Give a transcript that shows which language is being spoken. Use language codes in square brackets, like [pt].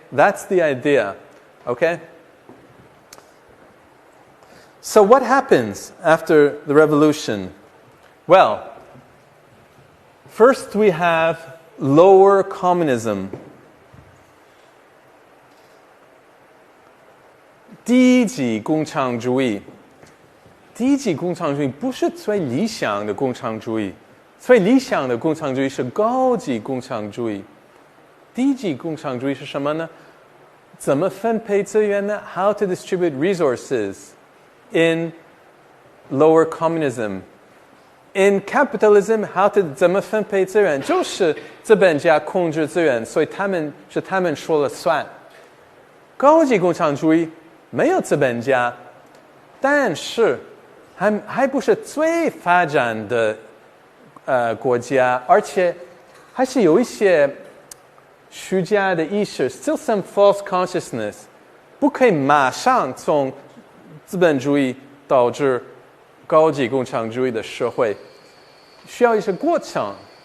[en] That's the idea. Okay? So what happens after the revolution? Well, first we have lower communism. [zh] 低级共产主义，低级共产主义不是最理想的共产主义，最理想的共产主义是高级共产主义。低级共产主义是什么呢？怎么分配资源呢？ [en] How to distribute resources in lower communism. In capitalism, [zh] 怎么分配资源？就是资本家控制资源，所以他们说了算。高级共产主义没有资本家，但是还不是最发展的国家，而且还是有一些虚假的意识 ， [en] still some false consciousness， [zh] 不可以马上从资本主义导致高级共产主义的社会，需要一些过程。